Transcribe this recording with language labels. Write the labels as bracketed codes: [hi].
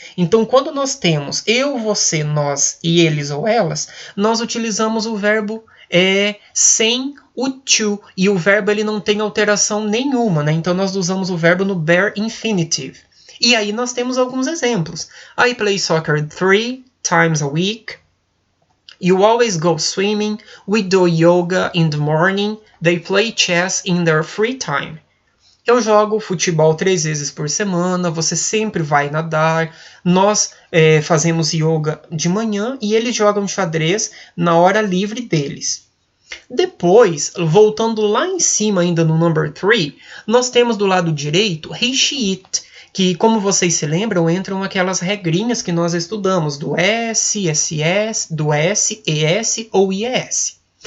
[pt] Então, quando nós temos eu, você, nós e eles ou elas, nós utilizamos o verbo sem o to, e o verbo ele não tem alteração nenhuma, né? Então nós usamos o verbo no bare infinitive. E aí nós temos alguns exemplos. [en] I play soccer 3 times a week. You always go swimming. We do yoga in the morning. They play chess in their free time. [pt] Eu jogo futebol 3 vezes por semana, você sempre vai nadar, nós fazemos yoga de manhã e eles jogam xadrez na hora livre deles. Depois, voltando lá em cima ainda no number 3, nós temos do lado direito he, she, it, que como vocês se lembram, entram aquelas regrinhas que nós estudamos do S, SS, do S, ES ou IES.